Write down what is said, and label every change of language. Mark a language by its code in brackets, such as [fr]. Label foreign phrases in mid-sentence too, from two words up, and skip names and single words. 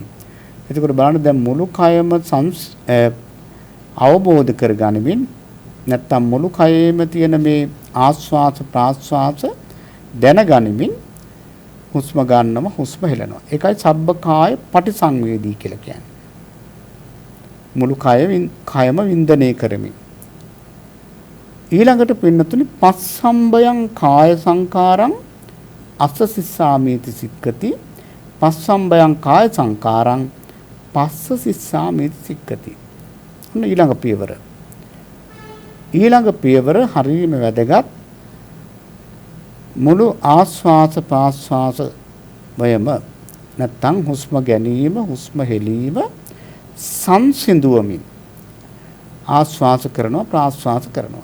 [si] එතකොට බලන්න දැන් මුළු කයම අවබෝධ කරගනිමින් නැත්තම් මුළු කයෙම තියෙන මේ ආස්වාස ප්‍රාස්වාස දැනගනිමින් හුස්ම ගන්නවා හුස්ම හෙලනවා. ඒකයි [pi] සබ්බකාය පටිසංවේදී [si] කියලා කියන්නේ. මුළු කයම වින්දනය කරමින්. ඊළඟට පින්නතුනි [pi] පස්සම්බයං කාය සංකාරං අස්සසිස්සාමීති සික්කති. පස්සම්බයං කාය සංකාරං පස්සසිස්සාමීති සික්කති. [si] ඔන්න ඊළඟ පියවර. ඊළඟ පියවර හරියම වැදගත්. මුළු ආස්වාස ප්‍රාස්වාස වයම නැත්තම් හුස්ම ගැනීම හුස්ම හෙලීම සංසිඳුවමින් ආස්වාස කරනවා ප්‍රාස්වාස කරනවා.